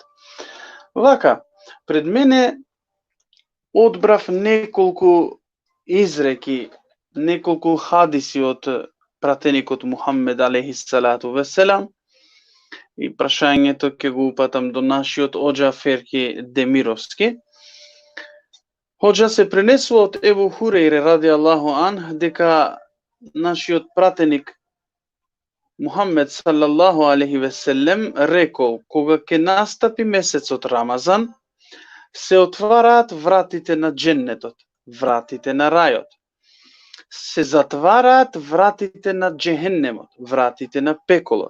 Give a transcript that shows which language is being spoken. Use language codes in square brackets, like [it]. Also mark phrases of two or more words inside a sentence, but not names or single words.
[mk] Вака, пред мене одбрав неколку изреки, неколку хадиси од пратеникот Мухаммед [ar] عليه الصلاة والسلام, [mk] и прашањето ќе го упатам до нашиот оџа Ферки Демировски. Хоџа се пренесува од Ебу Хурейре [ar] رضي الله عنه [mk] дека нашиот пратеник Мухаммед [ar] صلى الله عليه وسلم [mk] рекол: кога ќе настапи месецот Рамазан, се отвараат вратите на дженнетот, вратите на рајот. Се затвараат вратите на джехеннемот, вратите на пеколот.